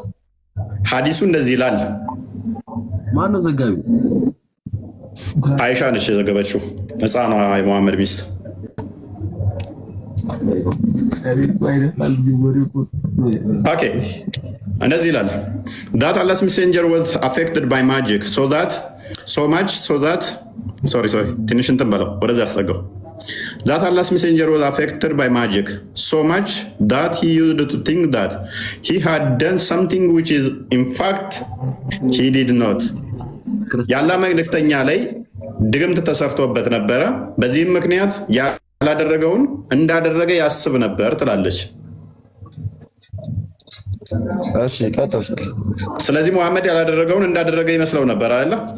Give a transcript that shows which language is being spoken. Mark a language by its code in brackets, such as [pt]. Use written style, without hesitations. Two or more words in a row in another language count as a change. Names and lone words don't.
[am] ሐዲሱ እንደዚህ ይላል። ማነው ዘጋቢው? አይሻ ነች የዘገበችው፣ ህፃኗ የመሐመድ ሚስት። ኦኬ እንደዚህ ይላል። [en] that Allah's messenger was affected by magic so much [am] ትንሽ እንትን በለው ወደዚህ አስጠጋው። [en] that Allah's messenger was affected by magic so much that he used to think that he had done something which is in fact he did not. [am] ያላ መልእክተኛ ላይ ድግምት ተሰርቶበት ነበረ። በዚህም ምክንያት ያላደረገውን እንዳደረገ ያስብ ነበር ትላለች። እሺ ቀጥል። ስለዚህ መሐመድ ያላደረገውን እንዳደረገ ይመስለው ነበር አይደል?